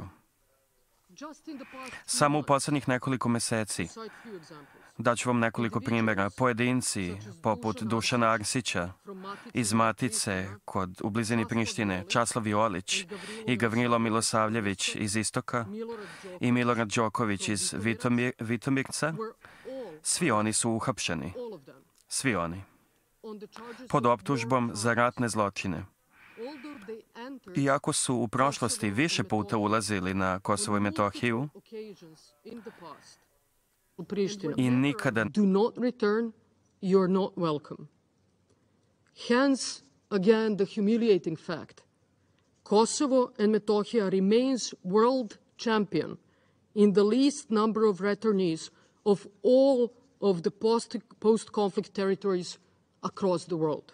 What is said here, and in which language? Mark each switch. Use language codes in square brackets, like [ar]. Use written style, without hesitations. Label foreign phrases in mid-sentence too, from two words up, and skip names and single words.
[sr] Samo u posljednjih nekoliko meseci, daću vam nekoliko primjera, pojedinci poput Dušana Arsića iz Matice u blizini Prištine, Časlav Jolić i Gavrilo Milosavljević iz Istoka i Milorad Đoković iz Vitomirca, svi oni su uhapšeni. Svi oni. Pod optužbom za ratne zločine. Iako su u prošlosti više puta ulazili na Kosovo i Metohiju i nikada [en] do not return, you're not welcome. Hence, again, the humiliating fact. Kosovo and Metohija remains world champion in the least number of returnees of all of the post-conflict territories across the world.